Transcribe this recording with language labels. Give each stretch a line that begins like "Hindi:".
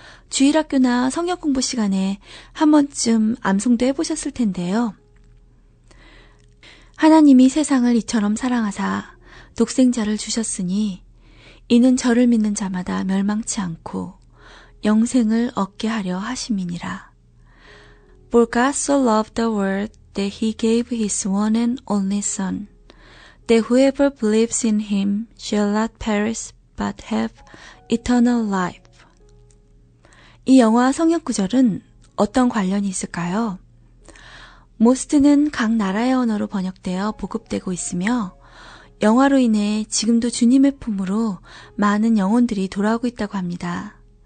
Korean: 주일학교나 성경 공부 시간에 한 번쯤 암송도 해보셨을 텐데요. 하나님이 세상을 이처럼 사랑하사 독생자를 주셨으니 이는 저를 믿는 자마다 멸망치 않고 영생을 얻게 하려 하심이니라.
English: For God so loved the world that he gave his one and only Son, that whoever believes in him shall not perish but have eternal life.
Korean: 이 영화 성역 구절은 어떤 관련이 있을까요? 모스트는 각 나라의 언어로 번역되어 보급되고 있으며 영화로 인해 지금도 주님의 품으로 많은 영혼들이 돌아오고 있다고 합니다.